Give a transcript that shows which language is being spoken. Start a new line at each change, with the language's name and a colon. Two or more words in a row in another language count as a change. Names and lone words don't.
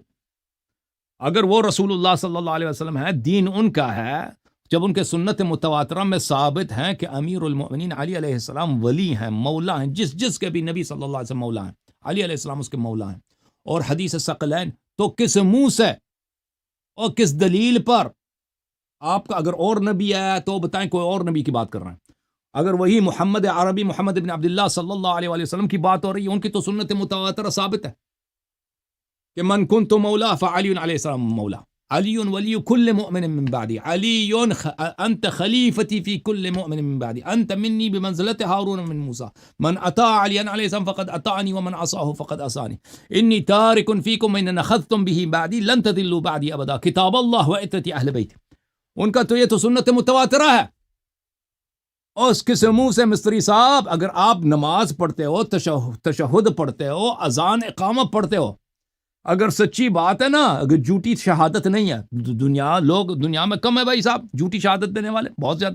Urdu: اگر وہ رسول اللہ صلی اللہ علیہ وسلم ہے، دین ان کا ہے، جب ان کے سنت متواترہ میں ثابت ہیں کہ امیر المؤمنین علی علیہ السلام ولی ہیں، مولا ہیں، جس کے بھی نبی صلی اللہ علیہ وسلم مولا ہیں، علی علیہ السلام اس کے مولا ہیں، اور حدیث ثقلین، تو کس منہ سے اور کس دلیل پر آپ کا اگر اور نبی ہے تو بتائیں کوئی اور نبی کی بات کر رہے ہیں؟ اگر وہی محمد عربی محمد بن عبداللہ صلی اللہ علیہ وآلہ وسلم کی بات ہو رہی ہے، ان کی تو سنت متواترہ ثابت ہے کہ
Arabic: من کنت مولا فعلی علیہ السلام مولا، علی ولی کل مؤمن من بعدی، علی انت خلیفتی فی کل مؤمن من بعدی، انت منی بمنزلت ہارون من موسیٰ، من اطاع علی علیہ السلام فقد اطاعنی ومن عصاه فقد عصانی، انی تارک فیکم من نخذتم به بعدی لن تضلوا بعدی ابدا، کتاب اللہ و عترتی اہل بیت۔
Urdu: ان کا تو یہ تو سنت متواترہ ہے۔ اور اس کے منہ سے مستری صاحب، اگر آپ نماز پڑھتے ہو، تشہد پڑھتے ہو، اذان اقامہ پڑھتے ہو، اگر سچی بات ہے نا، اگر جھوٹی شہادت نہیں ہے، لوگ دنیا میں کم ہے بھائی صاحب جھوٹی شہادت دینے والے، بہت زیادہ۔